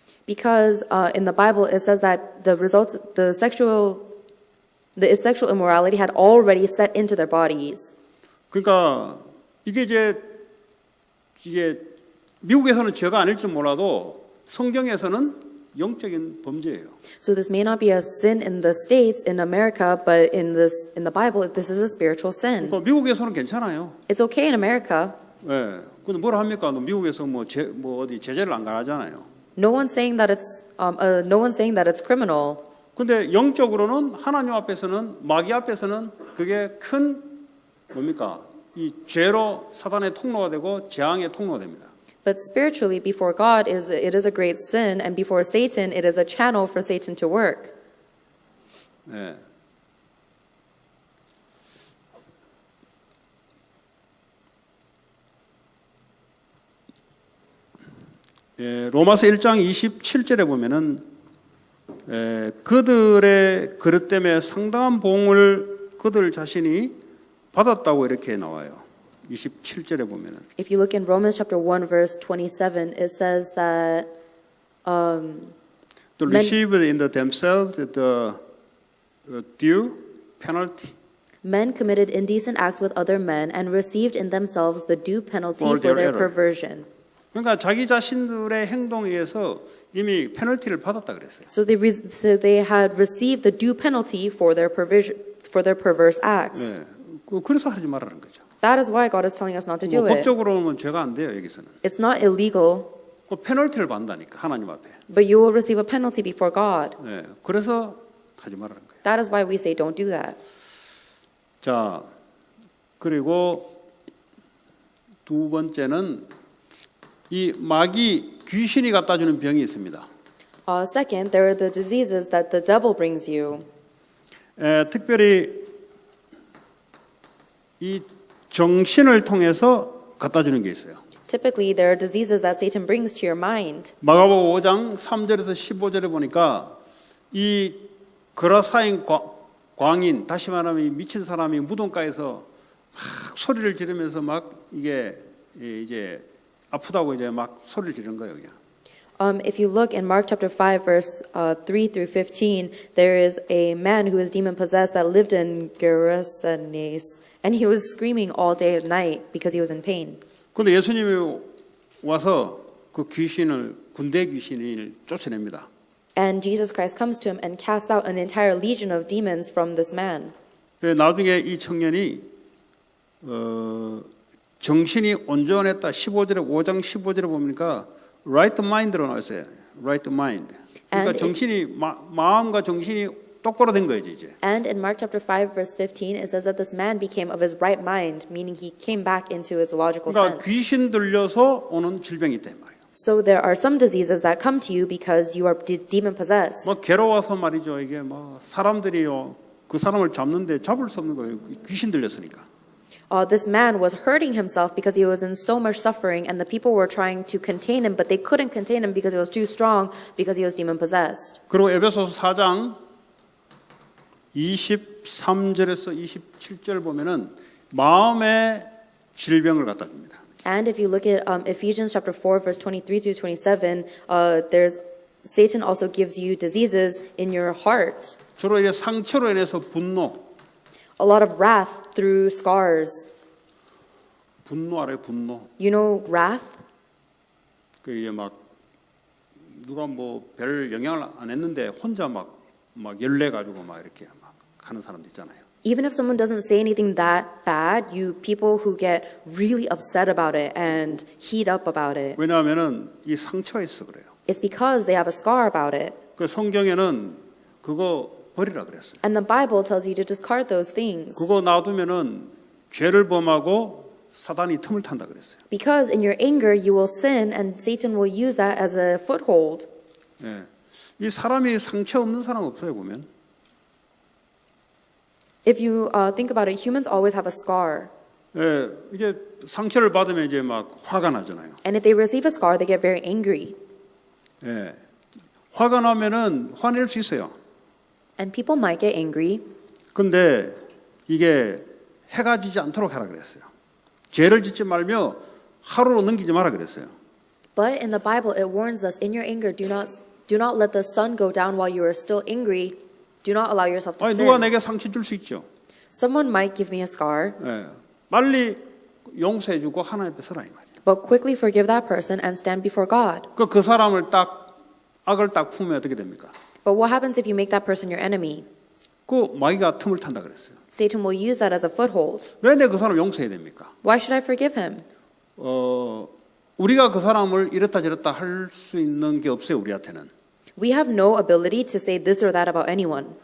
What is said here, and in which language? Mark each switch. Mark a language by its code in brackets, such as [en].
[en] Because in the Bible it says that the results, the sexual immorality had already set into their bodies. [ko] 그러니까 이게 미국에서는 죄가 아닐지 몰라도 성경에서는 영적인 범죄예요. [en] So this may not be a sin in the States, in America, but in the Bible, this is a spiritual sin. [ko] 또 미국에서는 괜찮아요. [en] It's okay in America. [ko] 예. 근데 뭐라 합니까? 미국에서 뭐 어디 제재를 안 가하잖아요. [en] No one's saying that it's criminal. [ko] 근데 영적으로는 하나님 앞에서는 마귀 앞에서는 그게 큰 뭡니까? 이 죄로 사단의 통로가 되고 재앙의 통로가 됩니다. [en] But spiritually, before God, it is a great sin, and before Satan, it is a channel for Satan to work. [ko] 예. 로마서 1장 27절에 보면은 그들의 그릇 때문에 상당한 보응을 그들 자신이 받았다고 이렇게 나와요. 27절에 보면은. [en] If you look in Romans chapter 1 verse 27, it says that To receive in themselves the due penalty men committed indecent acts with other men and received in themselves the due penalty For for their their error. perversion. [ko] 그러니까 자기 자신들의 행동에 의해서 이미 페널티를 받았다 그랬어요. [en] So they had received the due penalty for their perverse acts. [ko] 네. 그래서 하지 말라는 거죠. [en] That is why God is telling us not to do it. [ko] 법적으로는 죄가 안 돼요, 여기서는. [en] It's not illegal, [ko] 그 페널티를 받는다니까 하나님 앞에. [en] but you will receive a penalty before God. [ko] 네. 그래서 하지 말라는 거예요. [en] That is why we say don't do that. [ko] 자, 그리고 두 번째는 이 마귀 귀신이 갖다 주는 병이 있습니다. [en] Second, there are the diseases that the devil brings you. [ko] 특별히 이 정신을 통해서 갖다 주는 게 있어요. [en] Typically, there are diseases that Satan brings to your mind. [ko] 마가복음 5장 3절에서 15절에 보니까 이 거라사인 광인, 다시 말하면 이 미친 사람이 무덤가에서 막 소리를 지르면서 막 이게 이제 아프다고 이제 막 소리를 지르는 거예요, 그냥. [en] If you look in Mark chapter 5, verse 3 through 15, there is a man who is demon possessed that lived in Gerasenes, and he was screaming all day and night because he was in pain. [ko] 근데 예수님이 와서 그 귀신을 군대 귀신을 쫓아냅니다. [en] And Jesus Christ comes to him and casts out an entire legion of demons from this man. [ko] 나중에 이 청년이 정신이 온전했다. 5장 15절에 보니까 [en] right mind [ko] 로 나왔어요. [en] right mind. [ko] 그러니까 [en] And [ko] 정신이 마음과 정신이 똑바로 된 거예요, 이제. [en] And in Mark chapter 5, verse 15, it says that this man became of his right mind, meaning he came back into his logical [ko] 그러니까 [en] sense. [ko] 귀신 들려서 오는 질병이 있다 이 말이에요. [en] So there are some diseases that come to you because you are demon possessed. [ko] 뭐 괴로워서 말이죠. 이게 뭐 사람들이요 그 사람을 잡는데 잡을 수 없는 거예요. 귀신 들렸으니까. [en] This man was hurting himself because he was in so much suffering, and the people were trying to contain him, but they couldn't contain him because he was too strong because he was demon possessed. [ko] 그리고 에베소서 4장 23절에서 27절 보면은 마음의 질병을 갖다 줍니다. [en] And if you look at Ephesians chapter 4, verse 23 to 27, there's Satan also gives you diseases in your heart. [ko] 주로 이제 상처로 인해서 분노, [en] a lot of wrath through scars. [ko] 분노 알아요? 분노. [en] You know wrath? [ko] 그 이제 막 누가 뭐 별 영향을 안 했는데 혼자 막 열내 가지고 막 이렇게 막 하는 사람도 있잖아요. [en] Even if someone doesn't say anything that bad, you people who get really upset about it and heat up about it. [ko] 왜냐하면은 이 상처가 있어 그래요. [en] It's because they have a scar about it. [ko] 그 성경에는 그거 버리라 그랬어요. [en] And the Bible tells you to discard those things. [ko] 그거 놔두면은 죄를 범하고 사단이 틈을 탄다 그랬어요. [en] Because in your anger you will sin and Satan will use that as a foothold. [ko] 예. 이 사람이 상처 없는 사람 없어요 보면. [en] If you think about it, humans always have a scar. [ko] 예. 이제 상처를 받으면 이제 막 화가 나잖아요. [en] And if they receive a scar, they get very angry. [ko] 예. 화가 나면은 화낼 수 있어요. [en] And people might get angry. [ko] 근데 이게 해가 지지 않도록 하라 그랬어요. 죄를 짓지 말며 하루로 넘기지 마라 그랬어요. [en] But in the Bible, it warns us, in your anger, do not let the sun go down while you are still angry. Do not allow yourself to [ko] 아니 누가 [en] sin. [ko] 내게 상처 줄 수 있죠. [en] Someone might give me a scar, [ko] 예. 빨리 용서해주고 하나님 앞에 서라 이 말이에요. [en] but quickly forgive that person and stand before God. [ko] 그 사람을 딱 악을 딱 품으면 어떻게 됩니까? [en] But what happens if you make that person your enemy? [ko] 그 마귀가 틈을 탄다 그랬어요. [en] Satan will use that as a foothold. [ko] 왜 내 그 사람 용서해야 됩니까? [en] Why should I forgive him? [ko] 우리가 그 사람을 이렇다 저렇다 할 수 있는 게 없어요 우리한테는. [en] We have no ability to say this or that about anyone.